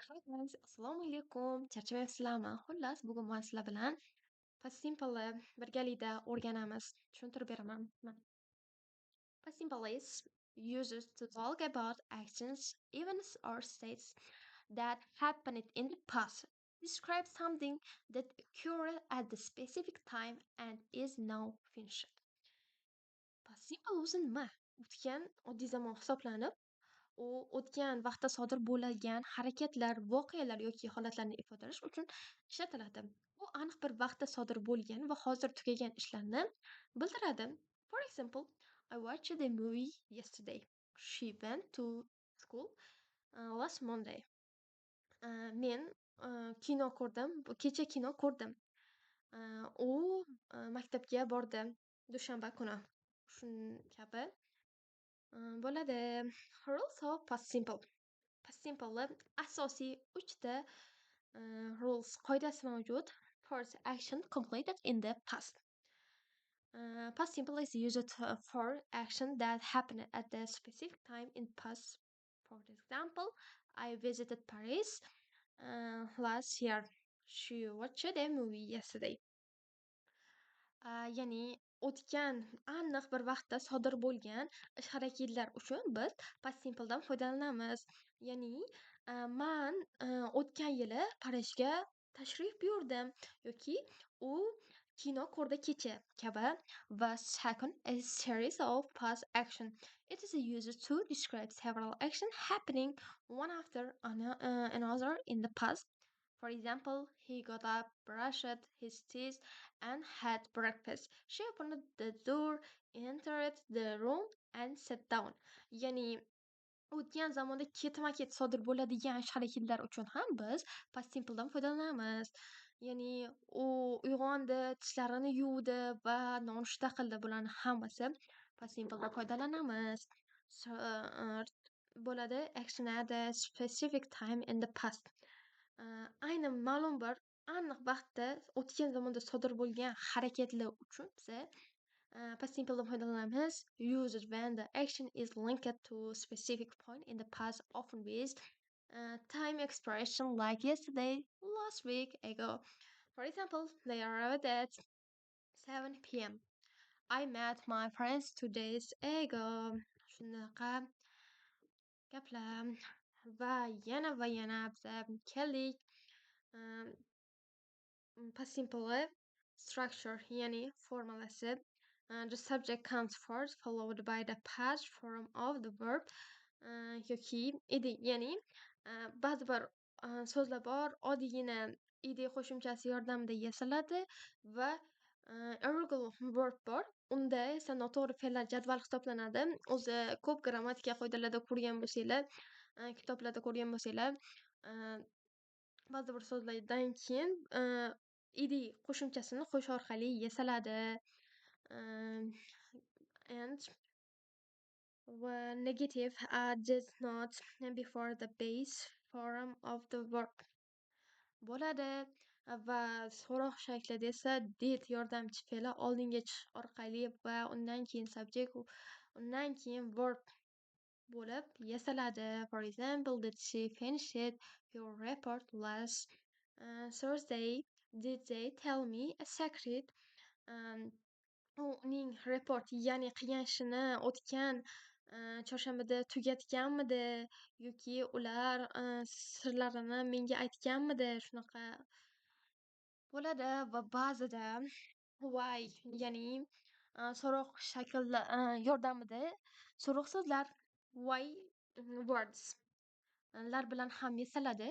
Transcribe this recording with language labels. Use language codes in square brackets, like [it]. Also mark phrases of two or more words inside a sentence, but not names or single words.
[uz] Assalomu alaykum, charchamayapsizlarmi? Xullas, bugun men sizlar bilan Past Simple birgalikda o'rganamiz. Tushuntirib beraman. [en] Past Simple is used to talk about actions, events, or states that happened in the past. Describe something that occurred at the specific time and is now finished. [uz] Past Simple o'zi nima? O'tgan oddiy zamon hisoblanib, u o'tgan vaqtda sodir bo'lgan harakatlar, voqealar yoki holatlarni ifodalash uchun ishlatiladi. Bu aniq bir vaqtda sodir bo'lgan va hozir tugagan ishlarni bildiradi. [en] For example, I watched a movie yesterday. She went to school last Monday. [uz] Men kino ko'rdim. Kecha kino ko'rdim. U maktabga bordi dushanba kuni. Shun kabi bo'ladi. [en] Rules of past simple. Past simple [uz] asosiy 3 ta rules qoidasi mavjud. [en] First, action completed in the past. Past simple is used for action that happened at a specific time in past. For example, I visited Paris last year. She watched a movie yesterday. [uz] Ya'ni o'tgan aniq bir vaqtda sodir bo'lgan ish-harakatlar uchun biz past simpledan foydalanamiz. Ya'ni man o'tgan yili Parijga tashrif buyurdim yoki u kino ko'rdi kecha kabi. [en] Va second, a series of past action. It is used to describe several actions happening one after another in the past. For example, he got up, brushed his teeth, and had breakfast. She opened the door, entered the room, and sat down. [uz] Ya'ni o'tgan zamonda ketma-ket sodir bo'ladigan ish-harakatlar uchun ham biz past simpledan foydalanamiz. Ya'ni u uyg'ondi, tishlarini yuvdi va nonushta qildi. Bularni hammasi past simpledan foydalanamiz. [en] So, bo'ladi action at a specific time in the past. [uz] Ayni ma'lum bir aniq vaqtda o'tgan zamonda sodir bo'lgan harakatlar uchun biza past simpledan foydalanamiz. [en] Used when the action is linked to a specific point in the past, often with time expression like yesterday, last week ago. For example, they arrived at 7 p.m. I met my friends 2 days ago. [uz] Shunaqa gaplar va yana biza keldik. [en] Past simple structure, [uz] ya'ni formulasi. [en] The subject comes first, followed by the past form of the verb [uz] yoki id, ya'ni ba'zi bir so'zlar bor, oddiygina id qo'shimchasi yordamida yasaladi va [en] irregular verb [uz] bor. Unda esa noto'g'ri fe'llar jadvali hisoblanadi. O'zi ko'p grammatika qoidalarida ko'rgan bo'lsanglar, kitoblarda ko'rgan bo'lsanglar, ba'zi bir so'zlardan keyin id qo'shimchasini qo'shish orqali yasaladi. [en] And negative does not before the base form of the verb [uz] bo'ladi va so'roq shaklida esa did yordamchi fe'li oldinga chiqish orqali va undan keyin subject, undan keyin verb bo'lib yasaladi. [en] For example, did she finish your report last Thursday? Did they tell me a secret? [uz] Uning report, ya'ni qilgan ishini o'tgan chorshanbada tugatganmidi yoki ular sirlarini menga aytganmidi, shunaqa bo'ladi. Va ba'zida why, ya'ni so'roq shaklda yordamida so'roq so'zlar [en] why words [uz] lar bilan ham yasaladi.